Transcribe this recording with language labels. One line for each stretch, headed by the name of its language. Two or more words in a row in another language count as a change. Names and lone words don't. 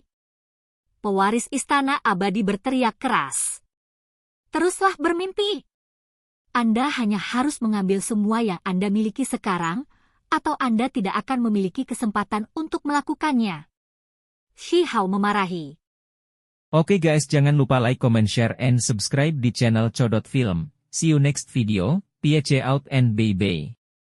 Indonesian: Pewaris istana abadi berteriak keras. Teruslah bermimpi. Anda hanya harus mengambil semua yang Anda miliki sekarang, atau Anda tidak akan memiliki kesempatan untuk melakukannya. Shi Hao memarahi. Oke guys, jangan lupa
English: like, comment, share, and subscribe
Indonesian: di channel Codot Film.
English: See you next video. Peace out and bye-bye.